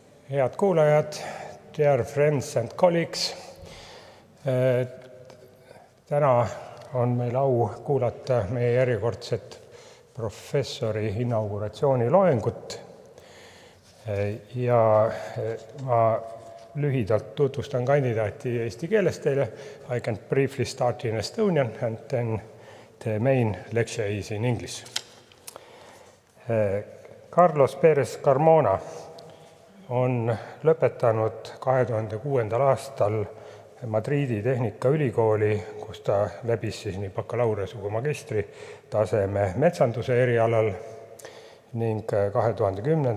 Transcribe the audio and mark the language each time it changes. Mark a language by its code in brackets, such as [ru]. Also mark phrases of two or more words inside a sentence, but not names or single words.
[et] Head kuulajad, [en] dear friends and colleagues. [et] Täna on meil au kuulata meie järjekordset professori inauguratsiooniloengut. Ja ma lühidalt tutvustan kandidaati eesti keeles teile. [en] I can briefly start in Estonian and then the main lecture is in English. [et] Pérez Carmona on lõpetanud 2006. aastal Madridi Tehnikaülikooli, kus ta läbis siis nii bakalaureuse kui magistri taseme metsanduse erialal ning 2010.